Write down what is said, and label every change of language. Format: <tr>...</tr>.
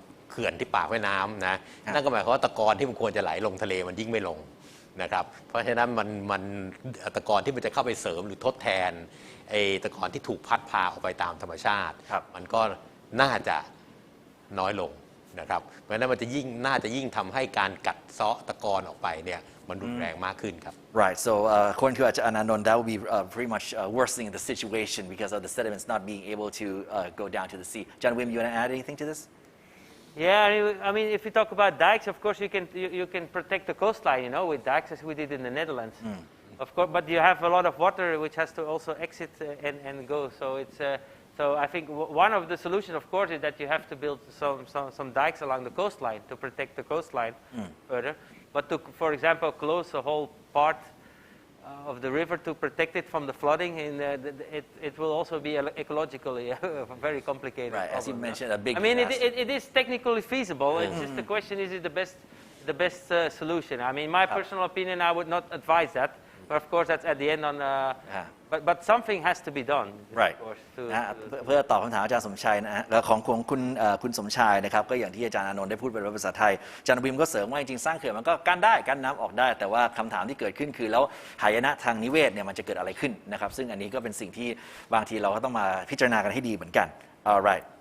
<th>เขื่อนที่ปากแม่น้ำนะนั่นก็หมายความว่าตะกอนที่มันควรจะไหลลงทะเลมันยิ่งไม่ลงนะครับเพราะฉะนั้นมันตะกอนที่มันจะเข้าไปเสริมหรือทดแทนไอ้ตะกอนที่ถูกพัดพาออกไปตามธรรมชาติมันก็น่าจะน้อยลงนะครับเพราะฉะนั้นมันจะน่าจะยิ่งทำให้การกัดเซาะตะกอนออกไปเนี่ยมันรุนแรงมากขึ้นครับ</th> <en>Right. So according to Anon, that would be pretty much worsening the situation because of the sediments not being able to go down to the sea. John Wim, you want to add anything to this? Yeah, I mean, if you talk about dikes, of course you can protect the coastline, you know, with dikes as we did in the Netherlands. Of course, but you have a lot of water which has to also exit and go. So it's so I think one of the solutions, of course, is that you have to build some dikes along the coastline to protect the coastline further. But to, for example, close a whole part of the river to protect it from the flooding, it will also be ecologically very complicated. Right, as you mentioned, a big. I mean, it is technically feasible. It's just the question: is it the best solution? I mean, my personal opinion, I would not advise that. But of course, that's at the end on. But something has to be done. Right. Of course,</en> <th>เพื่อตอบคำถามอาจารย์สมชายนะฮะของคุณสมชายนะครับก็อย่างที่อาจารย์อานนท์ได้พูดเป็นภาษาไทยอาจารย์วิมก็เสริมว่าจริงๆสร้างเขื่อนมันก็กั้นได้กั้นน้ำออกได้แต่ว่าคำถามที่เกิดขึ้นคือแล้วหายนะทางนิเวศเนี่ยมันจะเกิดอะไรขึ้นนะครับซึ่งอันนี้ก็เป็นสิ่งที่บางทีเราก็ต้องมาพิจารณากันให้ดีเหมือนกัน</th> <en>Alright.</en>